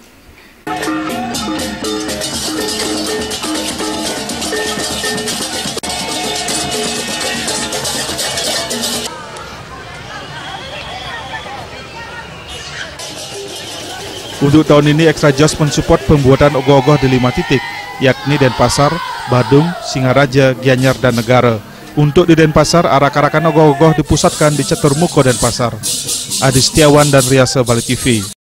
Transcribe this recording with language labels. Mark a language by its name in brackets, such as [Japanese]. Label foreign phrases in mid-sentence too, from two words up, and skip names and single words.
[Indonesian] Untuk tahun ini Extra Joss mensupport pembuatan ogoh-ogoh di 5 titik, yakni Denpasar, Badung, Singaraja, Gianyar, dan Negara. Untuk di Denpasar, arak-arakan ogoh-ogoh dipusatkan di Catur Muko Denpasar. Adi Setiawan dan Riasa Bali TV.